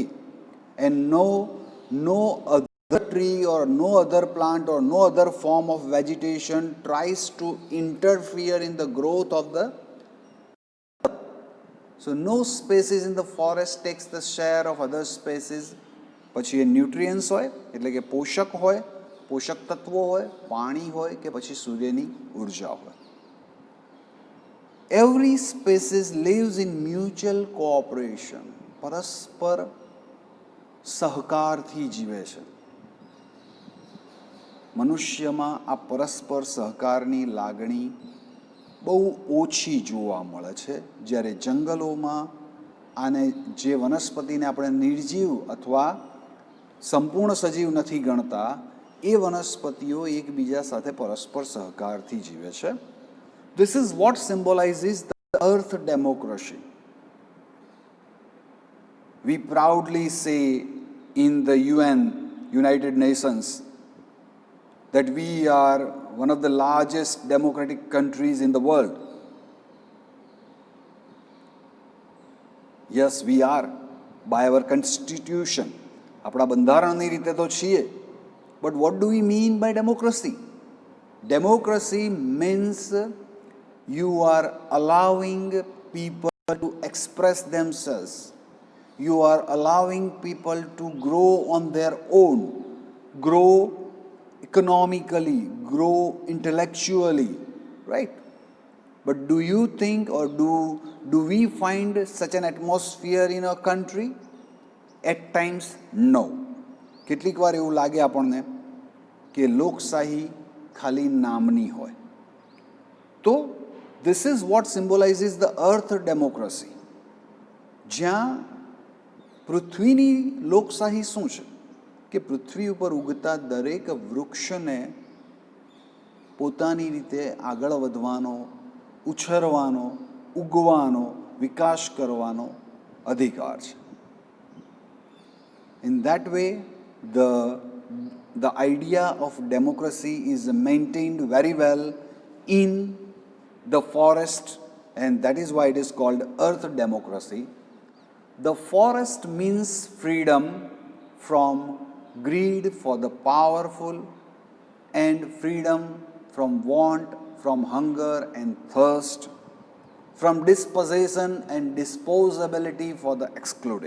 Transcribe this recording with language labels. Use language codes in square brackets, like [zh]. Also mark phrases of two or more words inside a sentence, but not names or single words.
[en] And no other tree or no other plant or no other form of vegetation tries to interfere in the growth of the. So no species in the forest takes the share of other species. [gu] પછી એ ન્યુટ્રિયન્ટ્સ હોય, એટલે કે પોષક હોય, પોષક તત્વો હોય, પાણી હોય, કે પછી સૂર્યની ઉર્જા હોય. [en] Every species lives in mutual cooperation. [gu] પરસ્પર સહકારથી જીવે છે. મનુષ્યમાં આ પરસ્પર સહકારની લાગણી બહુ ઓછી જોવા મળે છે. જ્યારે જંગલોમાં આને જે વનસ્પતિને આપણે નિર્જીવ અથવા સંપૂર્ણ સજીવ નથી ગણતા, એ વનસ્પતિઓ એકબીજા સાથે પરસ્પર સહકારથી જીવે છે. [en] This is what symbolizes the earth democracy. We proudly say in the UN, United Nations, that we are one of the largest democratic countries in the world. Yes, we are, by our constitution. [gu] આપણા બંધારણની રીતે તો છીએ. [en] But what do we mean by democracy? Democracy means you are allowing people to express themselves. You are allowing people to grow on their own, grow economically, grow intellectually, right? But do you think, or do we find such an atmosphere in our country? At times, no. [gu] કેટલીક વાર એવું લાગે આપણને કે લોકશાહી ખાલી નામની હોય. તો [en] this is what symbolizes the earth democracy. [gu] જ્યાં પૃથ્વીની લોકશાહી શું છે કે પૃથ્વી ઉપર ઉગતા દરેક વૃક્ષને પોતાની રીતે આગળ વધવાનો, ઉછરવાનો, ઉગવાનો, વિકાસ કરવાનો અધિકાર છે. [en] In that way, the idea of democracy is maintained very well in the forest, and that is why it is called earth democracy. The forest means freedom from greed for the powerful and freedom from want, from hunger and thirst, from dispossession and disposability for the excluded.